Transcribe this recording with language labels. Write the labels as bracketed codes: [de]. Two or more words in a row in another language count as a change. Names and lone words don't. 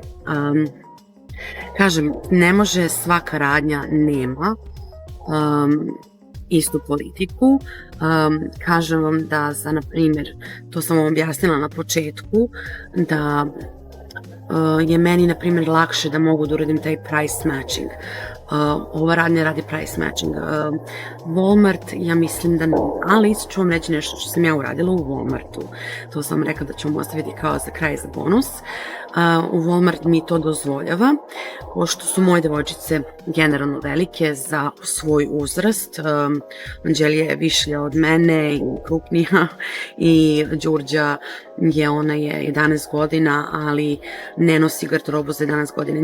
[sr] Kažem, ne može svaka radnja nema istu politiku. Kažem vam da za, na primjer, to sam vam objasnila na početku, da je meni, na primjer, lakše da mogu da uradim taj [en] price matching [sr] ova radnja radi [en] price matching. [sr] Walmart, ja mislim da ne, ali ću vam reći nešto što sam ja uradila u Walmartu. To sam rekla da ću vam ostaviti kao za kraj za bonus. U Walmart mi to dozvoljava, pošto su moje devojčice generalno velike za svoj uzrast. Anđelija je višlja od mene i krupnija i Đurđa ona je 11 godina, ali ne nosi garderobu za 11 godina.